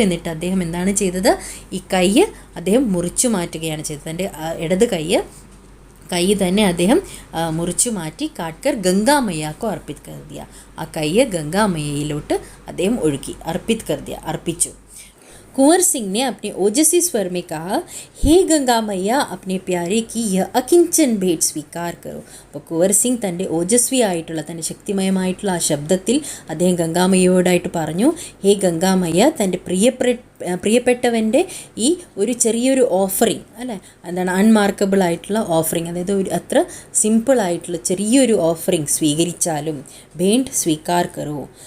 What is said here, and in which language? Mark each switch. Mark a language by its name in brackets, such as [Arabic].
[Malayalam] എന്നിട്ട് അദ്ദേഹം എന്താണ് ചെയ്തത്? ഈ കൈ അദ്ദേഹം മുറിച്ചു മാറ്റുകയാണ് ചെയ്തത്. തൻ്റെ ഇടത് കൈ തന്നെ അദ്ദേഹം മുറിച്ചു മാറ്റി [Hindi] കാട്ട്കർ ഗംഗാമയ്യാക്കോ അർപ്പിത് കർ ദിയ, [Malayalam] ആ കൈ ഗംഗാമയ്യയിലോട്ട് അദ്ദേഹം ഒഴുക്കി, അർപ്പിച്ചു. [Hindi] कुंवर सिंह ने अपने ओजस्वी स्वर में कहा, हे गंगा मैया, अपने प्यारे की यह अकिंचन भेंट स्वीकार करो. [Malayalam] അപ്പോൾ കുവർ സിംഗ് തൻ്റെ ഓജസ്വി ആയിട്ടുള്ള, തൻ്റെ ശക്തിമയമായിട്ടുള്ള ആ ശബ്ദത്തിൽ അദ്ദേഹം ഗംഗാമയ്യയോടായിട്ട് പറഞ്ഞു, ഹേ ഗംഗാമയ്യ, തൻ്റെ പ്രിയപ്പെട്ടവൻ്റെ ഈ ഒരു ചെറിയൊരു ഓഫറിങ് അല്ലേ, എന്താണ്, അൺമാർക്കബിൾ ആയിട്ടുള്ള ഓഫറിങ്, അതായത് ഒരു അത്ര സിമ്പിളായിട്ടുള്ള ചെറിയൊരു ഓഫറിങ് സ്വീകരിച്ചാലും [Hindi] भेंट स्वीकार करो.